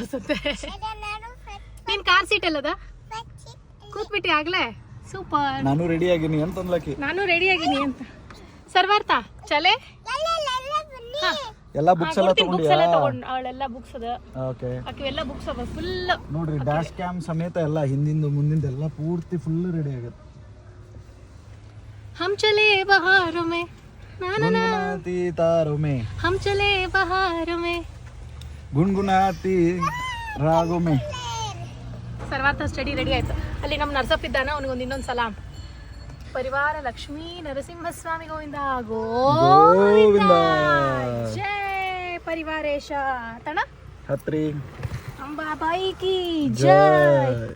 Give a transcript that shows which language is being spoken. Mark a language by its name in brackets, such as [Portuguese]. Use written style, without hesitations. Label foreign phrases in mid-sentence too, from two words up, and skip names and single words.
[Kannada] ನೀನ್ [English] car seat [Kannada] ಎಲ್ಲದ ಕೂತ್ಬಿಟ್ಟಿ ಆಗ್ಲೇ? ಸೂಪರ್. ನಾನು ರೆಡಿ ಆಗಿನಿ ಅಂತ ಅನ್ಲಕ್ಕಿ. ನಾನು ರೆಡಿ ಆಗಿನಿ ಅಂತ. ಸರ್ವಾರ್ಥ ಚಲೆ ಎಲ್ಲ ಬುಕ್ಸ್ ಎಲ್ಲ ತಗೊಂಡಿಯಾ? ಅವಳೆಲ್ಲ ಬುಕ್ಸ್ ಅದ. ಓಕೆ, ಅಕ್ಕೆಲ್ಲ ಬುಕ್ಸ್ ಅವ ಫುಲ್. ನೋಡ್ರಿ [English] dash cam [Kannada] ಸಮೇತ ಎಲ್ಲ ಹಿಂದಿಂದ ಮುಂದಿಂದ ಎಲ್ಲ ಪೂರ್ತಿ [English] full ready [Kannada] ಆಗುತ್ತೆ. [Hindi] हम चले बहारों में गुनगुनाती तारों में, हम चले बहारों में, गुनगुनाती रागों में. [Kannada] ಸರ್ವಾರ್ಥ [English] study ready [Kannada] ಆಯ್ತು. ಅಲ್ಲಿ ನಮ್ಮ ನರ್ಸಪ್ಪ ಇದ್ದಾನ, ಅವನಿಗೊಂದು ಇನ್ನೊಂದು ಸಲಾಂ. ಪರಿವಾರ ಲಕ್ಷ್ಮೀ ನರಸಿಂಹಸ್ವಾಮಿ ಗೋವಿಂದ ಗೋವಿಂದ. ಜೈ ಪರಿವಾರೇಶ ತಣ ಹತ್ರಿ [Hindi] अंबाबाई की जय.